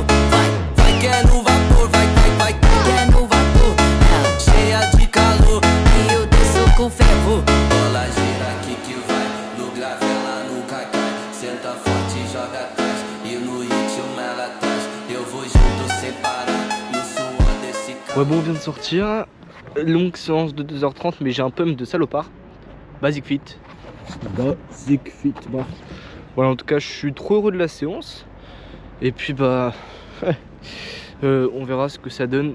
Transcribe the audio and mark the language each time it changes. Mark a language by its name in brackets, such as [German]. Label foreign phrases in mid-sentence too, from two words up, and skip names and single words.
[Portuguese] Vai que é no vapor. Vai que é no vapor. Ela cheia de calor e eu desço com fervor. Bola gira aqui que vai, no grave ela nunca cai. Senta forte e joga atrás e no ritmo ela traz. Eu vou junto sem parar. [French] Ouais bon, on vient de sortir, longue séance de 2h30 mais j'ai un pump de salopard. Basic Fit, Basic fit. Bref. Voilà, en tout cas, je suis trop heureux de la séance. Et puis, bah, on verra ce que ça donne.